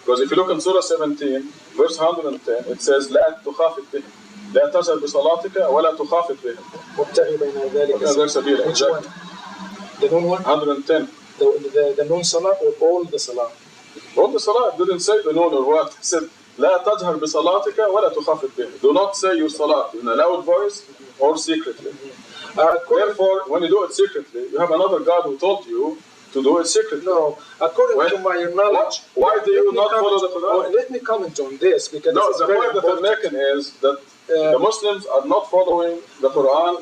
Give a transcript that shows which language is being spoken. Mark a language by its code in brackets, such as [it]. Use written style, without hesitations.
[en] Because if you look in Surah 17, verse 110, it says, [ar] لا تخافت بهم لا تجهر بصلاتك ولا تخافت بهم. وابتغي بين ذلك سبيلا. [en] Which one? The noon one? 110. The noon salah or all the salah? All the salah. It didn't say the noon or what. It said, [ar] لا تجهر بصلاتك ولا تخافت بهم. [en] Do not say your salah in a loud voice or secretly. Therefore, when you do it secretly, you have another God who told you to do it secretly. No, according to my knowledge. Why do you not follow the Quran? Let me comment on this because no, the point that I'm making is that the Muslims are not following the Quran.